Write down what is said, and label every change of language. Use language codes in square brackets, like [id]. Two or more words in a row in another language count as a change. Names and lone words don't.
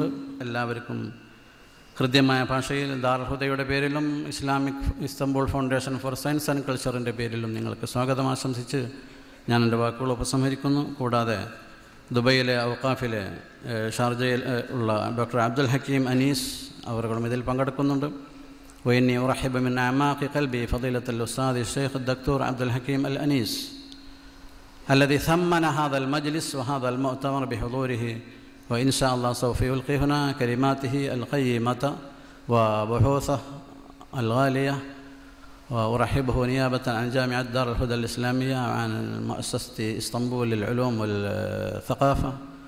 [ml] എല്ലാവർക്കും ഹൃദ്യമായ ഭാഷയിൽ ദാറുൽ ഹുദയുടെ പേരിലും ഇസ്താംബുൾ ഫൗണ്ടേഷൻ ഫോർ സയൻസ് ആൻഡ് കൾച്ചറിൻ്റെ പേരിലും നിങ്ങൾക്ക് സ്വാഗതം ആശംസിച്ച് ഞാൻ എൻ്റെ വാക്കുകൾ ഉപസംഹരിക്കുന്നു. കൂടാതെ ദുബൈയിലെ ഔഖാഫിലെ ഷാർജയിൽ ഉള്ള ഡോക്ടർ അബ്ദുൽ ഹക്കീം അനീസ് അവർകളും ഇതിൽ പങ്കെടുക്കുന്നുണ്ട്. [ar] وإني أرحب من أعماق قلبي فضيلة الأستاذ الشيخ الدكتور عبد الحكيم الأنيس الذي ثمن هذا المجلس وهذا المؤتمر بحضوره، وإن شاء الله سوف يلقي هنا كلماته القيمة وبحوثه الغالية وأرحبه نيابة عن جامعة دار الهدى الإسلامية وعن مؤسسة إسطنبول للعلوم والثقافة.